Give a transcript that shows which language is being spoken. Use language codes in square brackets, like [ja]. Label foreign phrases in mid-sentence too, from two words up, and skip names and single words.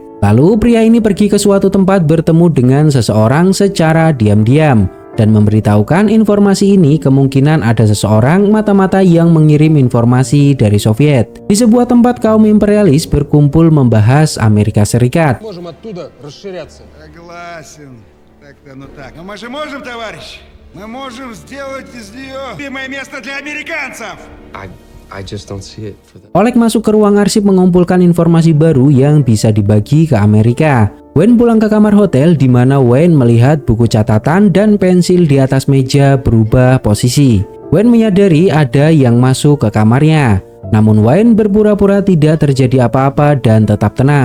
[id] Lalu pria ini pergi ke suatu tempat bertemu dengan seseorang secara diam-diam dan memberitahukan informasi ini kemungkinan ada seseorang mata-mata yang mengirim informasi dari Soviet. Di sebuah tempat kaum imperialis berkumpul membahas Amerika Serikat. [ru] Согласен. Так-то, ну так. Но мы же можем, товарищ? Мы можем сделать из нее любимое место для американцев. [en] I just don't see it for the... [id] Oleg masuk ke ruang arsip mengumpulkan informasi baru yang bisa dibagi ke Amerika. Wayne pulang ke kamar hotel di mana Wayne melihat buku catatan dan pensil di atas meja berubah posisi. Wayne menyadari ada yang masuk ke kamarnya. Namun Wayne berpura-pura tidak terjadi apa-apa dan tetap tenang.